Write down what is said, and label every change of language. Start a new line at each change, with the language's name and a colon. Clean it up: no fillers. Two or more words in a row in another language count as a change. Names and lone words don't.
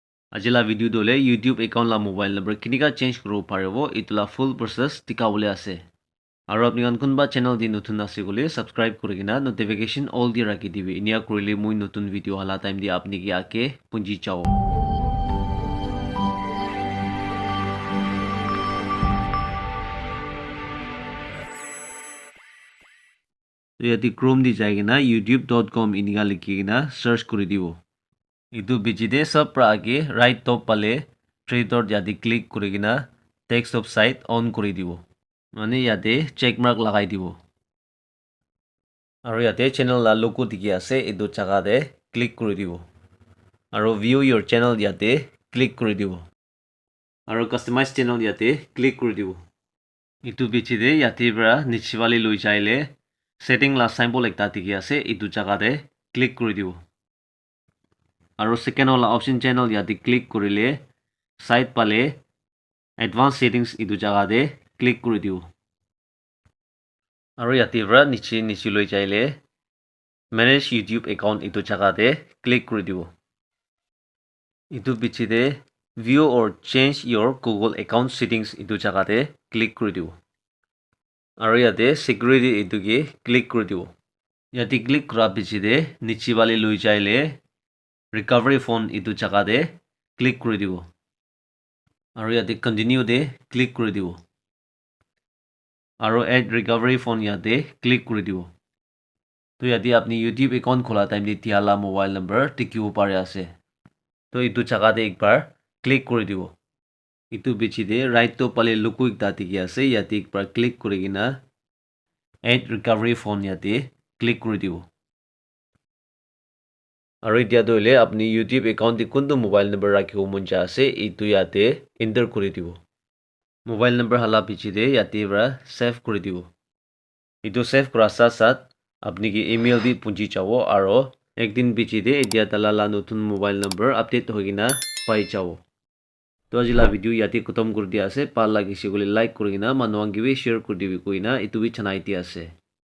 Naga Pidgin: Ajila video dole
English: YouTube account
Naga Pidgin: la
English: mobile number
Naga Pidgin: kinika change kuro parebo itula
English: full process
Naga Pidgin: tikawole ase. Aro apni kan kunba channel di notun ase gole subscribe kurigina
English: notification all
Naga Pidgin: di rakhi dibi inia kurile mui notun video hala time di apni ki ake punji chao. So yati Chrome di jaigina youtube.com inika likigina search kuri dibo. Itu bijide sab pra age
English: right top
Naga Pidgin: pale
English: three dot
Naga Pidgin: yati click kurigina
English: text of site on
Naga Pidgin: kuri dibo. Mane yate
English: check mark
Naga Pidgin: lagai dibo. Aro yate channel la logo diki ase edu jaga de click kuri dibo. Aro
English: view your channel
Naga Pidgin: yate click kuri dibo. Aro
English: customize channel
Naga Pidgin: yate click kuri dibo. Itu bijide yate pra nichewali loi jaile setting la symbol ekta diki ase edu jaga de click kuri dibo. Aro second wala option channel yate click kurile side pale
English: advanced settings
Naga Pidgin: edu jaga de click kuri dibo. Aro yate pra niche loi jaile
English: manage YouTube account
Naga Pidgin: edu jaga de click kuri dibo. Itu bichide
English: view or change your Google account settings
Naga Pidgin: edu jaga de click kuri dibo. Aro yate security edu ke click kuri dibo. Yate click kura bichide niche wale loi jaile
English: recovery phone
Naga Pidgin: edu jaga de click kuri dibo. Aro yate continue de click kuri dibo. Aro
English: add recovery phone
Naga Pidgin: yate click kuri dibo. To yate apni
English: YouTube account
Naga Pidgin: khola time de tiala
English: mobile number
Naga Pidgin: tikibo pare ase. To itu jaga de ekbar click kuri dibo. Itu bichide right to pale logo ekta diki ase yate ekbar click kurigina
English: add recovery phone
Naga Pidgin: yate click kuri dibo. Aro itia doile apni
English: YouTube account
Naga Pidgin: di kuntu
English: mobile number
Naga Pidgin: rakhibo munja ase itu yate enter kuri dibo.
English: Mobile number
Naga Pidgin: hala bichide yate pra save kuri dibo. Itu save kura sat apni ki email di punji chavo aro ekdin bichide itia talala notun
English: mobile number update
Naga Pidgin: hogina pai chavo. To ajila video yate khatam kuri dia ase pal lagise gole like kurigina manuang gibe share kuri dibi koina itu bi chanai dia ase.